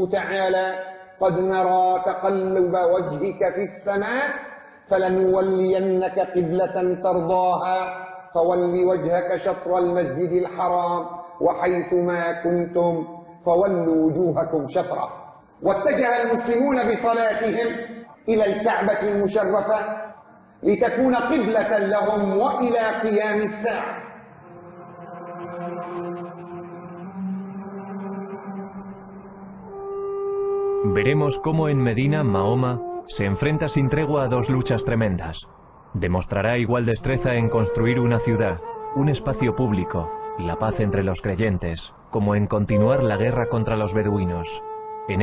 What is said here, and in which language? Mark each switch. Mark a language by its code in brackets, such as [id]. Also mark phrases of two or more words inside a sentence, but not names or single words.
[ar] تعالى قد نرى تقلب وجهك في السماء فلنولينك قبلة ترضاها فول وجهك شطر المسجد الحرام وحيث ما كنتم فولوا وجوهكم شطره واتجه المسلمون بصلاتهم إلى الكعبة المشرفة لتكون قبلة لهم وإلى قيام الساعة. [es] Veremos cómo en Medina, Mahoma se enfrenta sin tregua a dos luchas tremendas. Demostrará igual destreza en construir una ciudad, un espacio público, la paz entre los creyentes, como en continuar la guerra contra los beduinos.